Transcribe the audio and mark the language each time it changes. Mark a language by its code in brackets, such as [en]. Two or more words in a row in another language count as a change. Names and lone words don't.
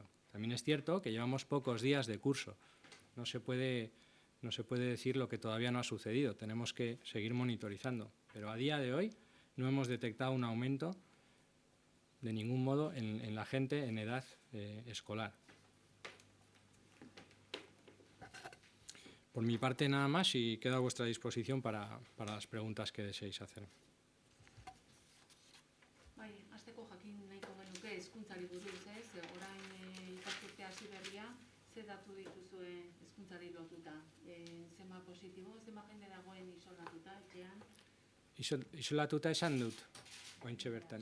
[es] También es cierto que llevamos pocos días de curso, no se puede decir lo que todavía no ha sucedido, tenemos que seguir monitorizando, pero a día de hoy no hemos detectado un aumento de ningún modo en la gente en edad escolar. Por mi parte nada más y quedo a vuestra disposición para las preguntas que deseéis hacer. [eu] Bai, hasteko jakin nahiko genuke hezkuntzari buruz, ez? Orain ikasturte hasi berria, ze datu dituzue hezkuntzari lotuta? Zenbat positibo, zenbat jende dagoen isolatuta etxean? Isolatuta esan dut, oraintxe bertan.